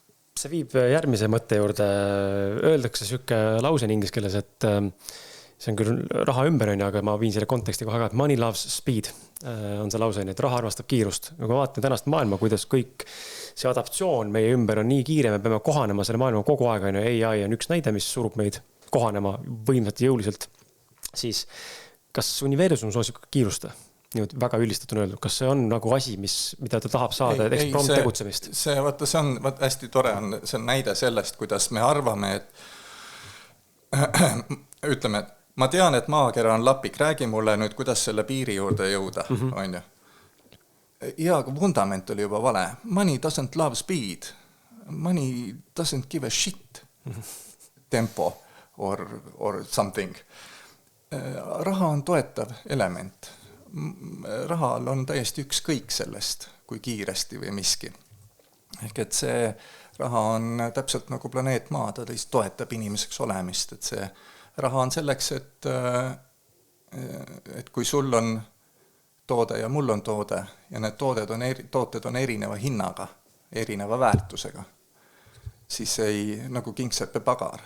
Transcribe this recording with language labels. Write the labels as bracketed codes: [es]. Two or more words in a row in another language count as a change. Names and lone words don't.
[et] see viib järgmise mõtte juurde. Öeldakse siuke lause in inglise keeles, et see on küll raha ümber, aga ma viin selle konteksti kohe ka, et [en] money loves speed [et] on see lause, et raha armastab kiirust. Kui vaatan tänast maailma, kuidas kõik see adaptsioon meie ümber on nii kiire, me peame kohanema selle maailma kogu aeg. AI on üks näide, mis surub meid kohanema võimsalt ja jõuliselt. Siis kas universum soosib kiirusta? Nüüd väga üldistatuna öeldud, kas see on nagu asi, mida ta tahab saada eksprompt tegutsemist? See on hästi tore, see on näide sellest, kuidas me arvame, et ütleme, et ma tean, et maakera on lapik, räägi mulle nüüd, kuidas selle piiri juurde jõuda, on ju. Ja, aga vundament oli juba vale. [en] Money doesn't love speed. Money doesn't give a shit. Tempo or something. [et] Raha on toetav element. Rahal on täiesti ükskõik sellest, kui kiiresti või miski. Ehk et see raha on täpselt nagu planeet Maa, ta lihtsalt toetab inimeseks olemist. Et see raha on selleks, et kui sul on toode ja mul on toode ja need tooted on erineva hinnaga, erineva väärtusega, siis ei nagu kingseppe pagar.